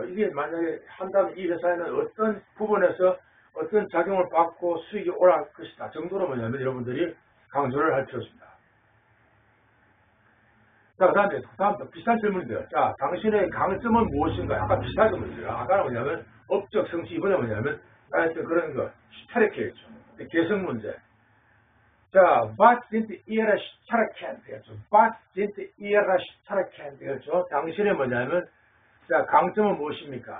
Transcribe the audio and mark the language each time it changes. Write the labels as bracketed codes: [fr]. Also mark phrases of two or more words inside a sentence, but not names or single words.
[ko] 이게 만약에 한다면 이 회사에는 어떤 부분에서 어떤 작용을 받고 수익이 오를 것이다 정도로 뭐냐면 여러분들이 강조를 할 필요가 있습니다. 자, 그 다음에 비슷한 질문인데요. 자, 당신의 강점은 무엇인가요? 아까 비슷한 질문이죠. 아까는 뭐냐면 업적 성취, 이번에 뭐냐면 하여튼 그런 거 스타렉했죠. 개성 문제. 자, [de] was sind Ihre Stärken? 되겠죠. was sind Ihre Stärken? [ko] 되겠죠. 당신의 뭐냐면 자, 강점은 무엇입니까?